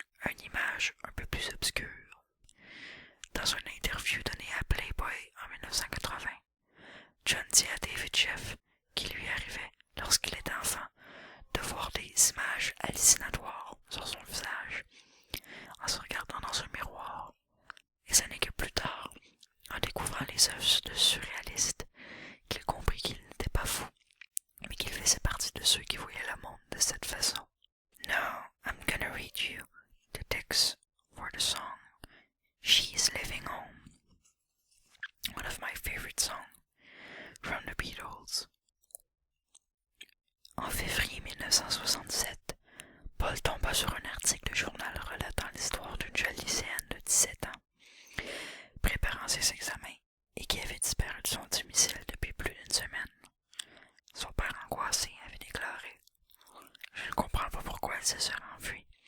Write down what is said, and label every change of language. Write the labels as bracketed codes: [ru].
[fr] Une image un peu plus obscure. Dans une interview donnée à Playboy en 1980, John dit à David Sheff qu'il lui arrivait, lorsqu'il était enfant, de voir des images hallucinatoires sur son visage, en se regardant dans un miroir. Et ce n'est que plus tard, en découvrant les œuvres de surréalistes, qu'il comprit qu'il n'était pas fou, mais qu'il faisait partie de ceux qui voyaient le monde de cette façon. [en] Now, I'm gonna read you the text for the song She's Living Home, one of my favorite songs from the Beatles. [fr] En février 1967, Paul tomba sur un article de journal relatant l'histoire d'une jeune lycéenne de 17 ans, préparant ses examens et qui avait disparu de son domicile depuis plus d'une semaine. Son père angoissé avait déclaré « Je ne comprends pas pourquoi elle se serait enfuie.